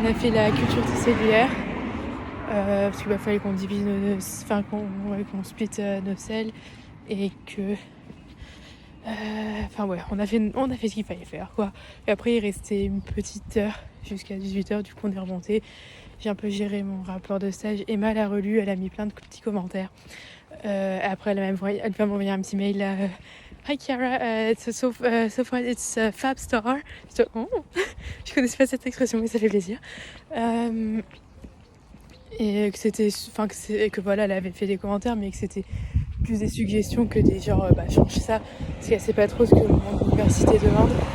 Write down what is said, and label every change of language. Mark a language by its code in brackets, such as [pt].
[fr] On a fait la culture cellulaire parce qu'il fallait qu'on divise qu'on split nos selles et que on a fait ce qu'il fallait faire quoi. Et après il restait une petite heure jusqu'à 18h, du coup on est remonté. J'ai un peu géré mon rapport de stage. Emma l'a relu, elle a mis plein de petits commentaires. Après elle va m'envoyer un petit mail là. [en] Hi Chiara, so far it's a fab star. [fr] Je connaissais pas cette expression mais ça fait plaisir. Et que voilà, elle avait fait des commentaires mais que c'était plus des suggestions que des genre change ça parce qu'elle sait pas trop ce que mon université demande.